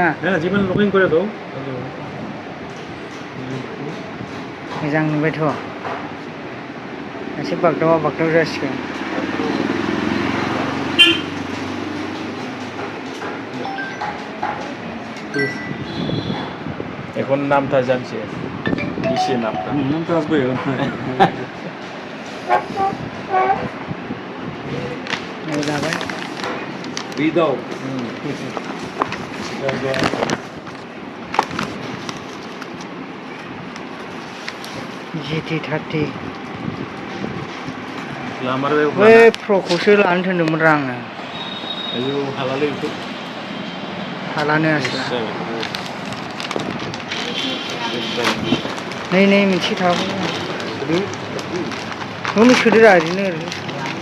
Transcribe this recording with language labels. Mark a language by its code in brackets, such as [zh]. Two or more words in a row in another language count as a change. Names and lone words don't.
[bn] হ্যাঁ [en] Gmail login [bn] করে দাও। [brx] मोजां नुबायथ'। एसे बागदावा बागदाव जासिगोन। [bn] এখন নামটা জানছে কিসে নামটা নামটা আসবে এই যাবে এই দাও GT30 [brx] ग्लामार बै प्र'खौसो लानो थिनदोंमोन रा आङो। आयौ हालालै बेखौ हालानो आसोला नै मोनसे थाबावो। नोंनो सोदोरा ओरैनो